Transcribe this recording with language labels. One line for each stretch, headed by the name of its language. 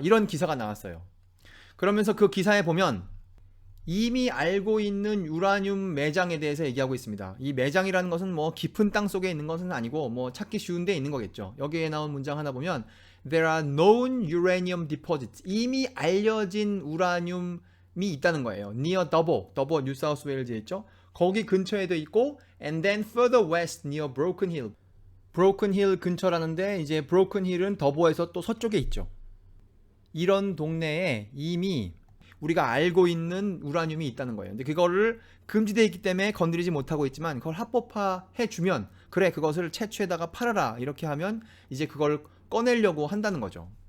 Korean: 이런 기사가 나왔어요. 그러면서 그 기사에 보면 이미 알고 있는 유라늄 매장에 대해서 얘기하고 있습니다. 이 매장이라는 것은 뭐 깊은 땅 속에 있는 것은 아니고 뭐 찾기 쉬운 데 있는 거겠죠. 여기에 나온 문장 하나 보면
English: There are known uranium deposits.
Korean: 이미 알려진 우라늄 있다는 거예요. near 더버 뉴 사우스 웨일즈에 있죠. 거기 근처에도 있고
English: and then further west near Broken Hill.
Korean: 브로큰 힐 근처라는데 이제 브로큰 힐은 더보에서 또 서쪽에 있죠. 이런 동네에 이미 우리가 알고 있는 우라늄이 있다는 거예요. 근데 그거를 금지되어 있기 때문에 건드리지 못하고 있지만 그걸 합법화해 주면 그래 그것을 채취에다가 팔아라 이렇게 하면 이제 그걸 꺼내려고 한다는 거죠.